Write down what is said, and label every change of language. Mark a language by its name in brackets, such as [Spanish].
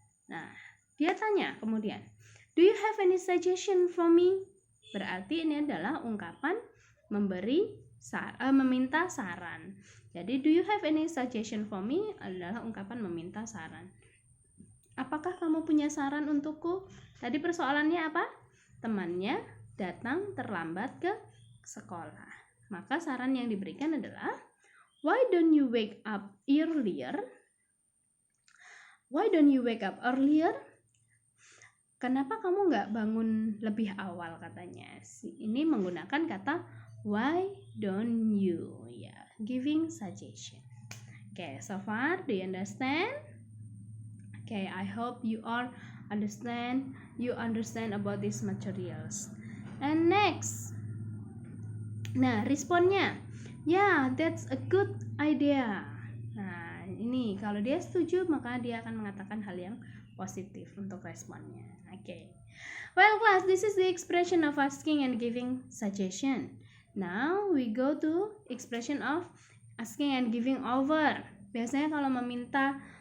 [Indonesian] Nah, dia tanya kemudian, [English] do you have any suggestion for me? [Indonesian] Berarti ini adalah ungkapan meminta saran. [English] Jadi, do you have any suggestion for me [Indonesian] adalah ungkapan meminta saran. Apakah kamu punya saran untukku? Tadi persoalannya apa? Temannya datang terlambat ke sekolah. Maka saran yang diberikan adalah, [English] why don't you wake up earlier? Why don't you wake up earlier? [Indonesian] Kenapa kamu nggak bangun lebih awal, katanya. Ini menggunakan kata [English] why don't you, ya, giving suggestion. Okay, so far do you understand? Okay, I hope you all understand about these materials. And next, nah, responnya, yeah, that's a good idea. [Indonesian] Nah, ini kalau dia setuju maka dia akan mengatakan hal yang positif untuk responnya. [English] Okay. Well, class, this is the expression of asking and giving suggestion. Now we go to expression of asking and giving over. [Indonesian] Biasanya kalau meminta